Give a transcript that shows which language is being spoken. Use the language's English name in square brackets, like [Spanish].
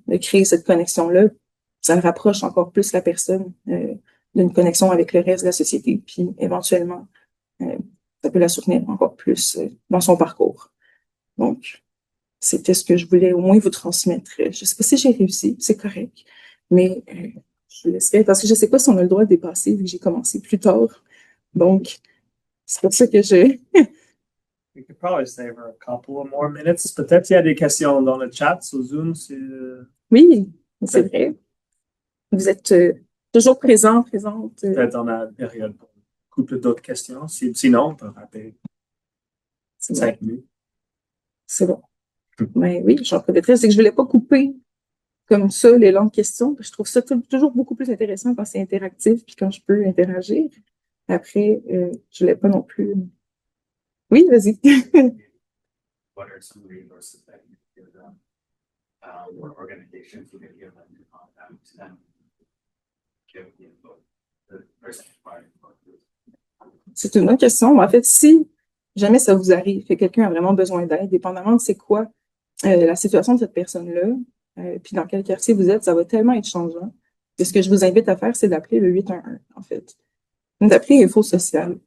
[French] De créer cette connexion-là, ça rapproche encore plus la personne d'une connexion avec le reste de la société, puis éventuellement, ça peut la soutenir encore plus dans son parcours. Donc, c'était ce que je voulais au moins vous transmettre. Je sais pas si j'ai réussi, c'est correct. Mais je laisserai, parce que je sais pas si on a le droit de dépasser, vu que j'ai commencé plus tard. Donc, c'est pour ça que je... [English] We could probably save her a couple of more minutes. [French] Peut-être il y a des questions dans le chat sur Zoom. Oui, c'est vrai. Vous êtes toujours présente. Peut-être on a une période pour un couple d'autres questions. Sinon, on peut rappeler C'est bon. 5 minutes. C'est bon. Mais oui, j'en profiterai. C'est que je voulais pas couper comme ça les longues questions. Je trouve ça toujours beaucoup plus intéressant quand c'est interactif puis quand je peux interagir. Après, je voulais pas non plus. Oui, vas-y. [English] What are some resources that you give them, or organizations you can give them to contact them? Give the info, the person inquiring about this. [French] C'est une bonne question. En fait, si jamais ça vous arrive, que quelqu'un a vraiment besoin d'aide, dépendamment de c'est quoi la situation de cette personne-là, puis dans quel quartier vous êtes, ça va tellement être changeant. Et ce que je vous invite à faire, c'est d'appeler le 811, en fait. D'appeler Info Social.